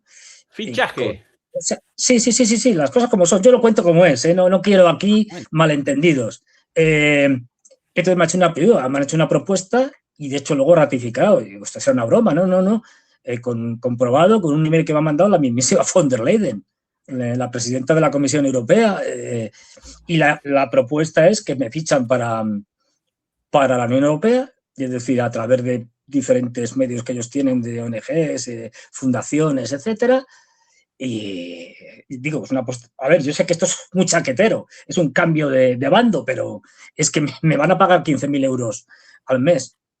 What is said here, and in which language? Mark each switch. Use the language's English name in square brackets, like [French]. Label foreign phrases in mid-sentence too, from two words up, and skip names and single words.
[Spanish] Fichaje. Sí, las cosas como son. Yo lo cuento como es, ¿eh? No quiero aquí malentendidos. Entonces me han hecho una propuesta y de hecho luego ratificado. Y digo, esto es una broma, no. Comprobado con un email que me ha mandado la mismísima von der Leyen, la presidenta de la Comisión Europea. Y la propuesta es que me fichan para la Unión Europea, es decir, a través de diferentes medios que ellos tienen, de ONGs, fundaciones, etcétera. Y digo, a ver, yo sé que esto es muy chaquetero, es un cambio de bando, pero es que me van a pagar 15.000 euros al mes.